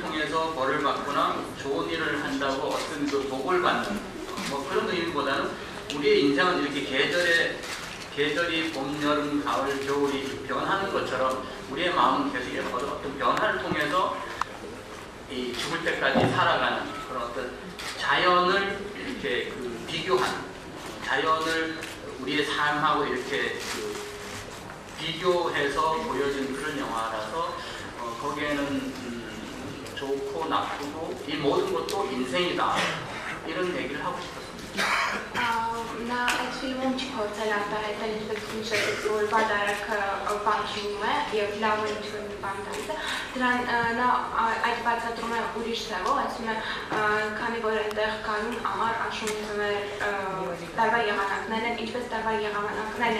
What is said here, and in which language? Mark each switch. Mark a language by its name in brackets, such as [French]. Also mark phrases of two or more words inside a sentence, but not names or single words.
[Korean] 통해서 벌을 받거나 좋은 일을 한다고 어떤 그 복을 받는 뭐 그런 의미보다는 우리의 인생은 이렇게 계절이 봄, 여름, 가을, 겨울이 변하는 것처럼 우리의 마음은 계속 이런 어떤 변화를 통해서 이 죽을 때까지 살아가는 그런 어떤 자연을 이렇게 비교한 자연을 우리의 삶하고 이렇게 비교해서 보여준 그런 영화라서 거기에는 좋고 나쁘고 이 모든 것도 인생이다 이런 얘기를 하고 싶었습니다. [Armenian] Նա այդ ֆիլմում չի փորձել արտահայտել ինչպես նշեցիք, որ վատ արարքը պատժում է եւ լավը ինչ-որ մի բան տալիս է, դրան նա այդ բացատրում է ուրիշ ձևով, ասում է, քանի որ այնտեղ գարուն, ամառ, աշուն, ձմեռ տարվա եղանակներն են, ինչպես տարվա եղանակներն